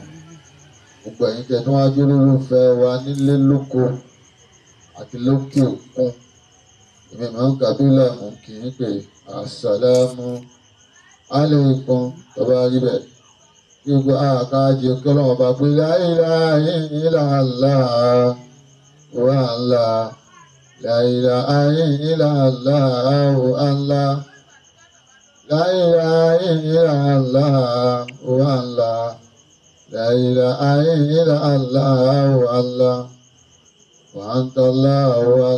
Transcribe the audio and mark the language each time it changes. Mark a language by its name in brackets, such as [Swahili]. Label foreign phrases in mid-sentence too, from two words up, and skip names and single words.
[Yoruba] gbogbo ẹ̀yin tẹ́ tí wọ́n á jó lólùfẹ́ wa nílé lóko àti lókè òkun èmi ìmáàmù Kabila mú kì í pè [Arabic] السلام عليكم. [Yoruba] tọ́ba rí bẹ́ẹ̀ kí gbogbo àkájẹ kọ́lọ́mọ bá pé [Arabic] لا إله إلا الله والله لا إله إلا الله والله لا إله إلا الله والله لا إله إلا الله والله وأنت الله